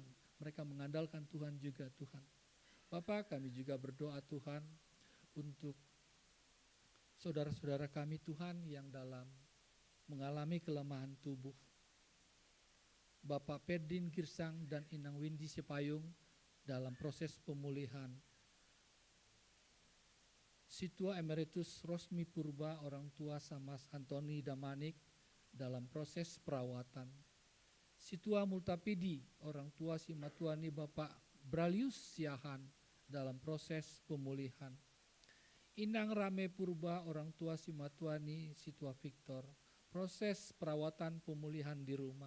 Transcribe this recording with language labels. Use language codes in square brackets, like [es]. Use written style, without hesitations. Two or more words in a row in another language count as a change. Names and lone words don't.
[id] Mereka mengandalkan Tuhan juga Tuhan. Bapa, kami juga berdoa Tuhan untuk saudara-saudara kami Tuhan yang dalam mengalami kelemahan tubuh. Bapak Perdin Girsang dan Inang Windy Sipayung dalam proses pemulihan. Situa Emeritus Rosmi Purba, orang tua Samas Antoni Damanik dalam proses perawatan. Situa Multapidi, orang tua Simatuani Bapak Bralius Siahan dalam proses pemulihan. Inang Rame Purba, orang tua Simatuani Situa Victor, proses perawatan pemulihan di rumah.